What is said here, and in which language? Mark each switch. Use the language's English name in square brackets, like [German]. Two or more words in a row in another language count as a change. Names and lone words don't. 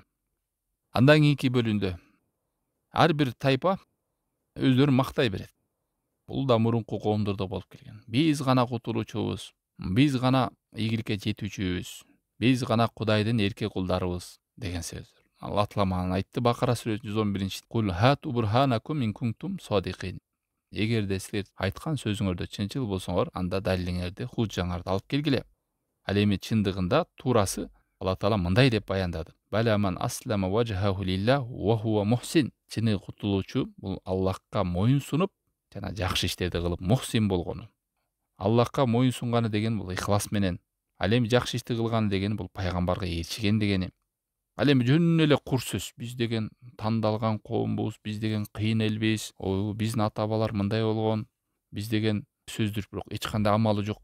[Kyrgyz] Андан кийинки бөлүндө ар бир тайпа өздөрүн мактай берет. Бул да мурунку коомдордо болуп келген. Биз гана кутулуучубуз, биз гана ийгиликке жетүүчүбүз, биз гана Кудайдын эрке кулдарыбыз деген сөздөр. Алла Таала айтты Бакара сүрөсү 111-чи. [Arabic] قل هاتوا برهانكم إن كنتم صادقين. [Kyrgyz] Эгерде силер айткан сөзүңөрдө чынчыл болсоңор, анда далилиңерди, хужжаңарды алып келгиле. Ал эми чындыгында туурасы Алла Таала мындай деп баяндады. [Arabic] بلى من أسلم وجهه لله وهو محسن. [Kyrgyz] Чыны кутулуучу бул Аллахка моюн сунуп, жана жакшы иштерди кылып мухсин болгону. Аллахка моюн сунганы деген бул ихлас менен. Ал эми жакшы ишти кылганы деген бул пайгамбарга ээрчиген дегени. Ал эми жөн эле кур сөз. Биз деген тандалган коомбуз, биз деген кыйын элбиз, биздин ата-бабалар мындай болгон, биз деген сөздөр, бирок эч кандай амалы жок.